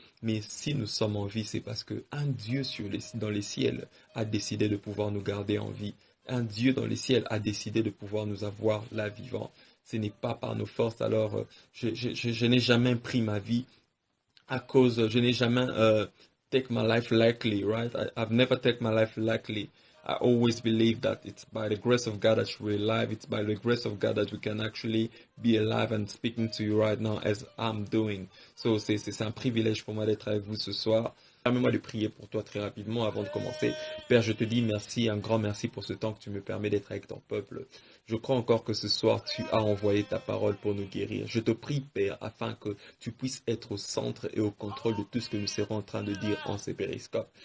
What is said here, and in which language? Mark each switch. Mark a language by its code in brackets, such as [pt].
[fr] Mais si nous sommes en vie, c'est parce que un Dieu dans les ciels a décidé de pouvoir nous garder en vie. Un Dieu dans les ciels a décidé de pouvoir nous avoir là vivant. Ce n'est pas par nos forces. Alors, je n'ai jamais pris ma vie à cause, je n'ai jamais [en] take my life lightly, right? I've never take my life lightly. I always believe that it's by the grace of God that we're alive. It's by the grace of God that we can actually be alive and speaking to you right now as I'm doing. [fr] So, c'est un privilège pour moi d'être avec vous ce soir. Permets-moi de prier pour toi très rapidement avant de commencer. Père, je te dis merci, un grand merci pour ce temps que tu me permets d'être avec ton peuple. Je crois encore que ce soir, tu as envoyé ta parole pour nous guérir. Je te prie, Père, afin que tu puisses être au centre et au contrôle de tout ce que nous serons en train de dire en ces périscopes.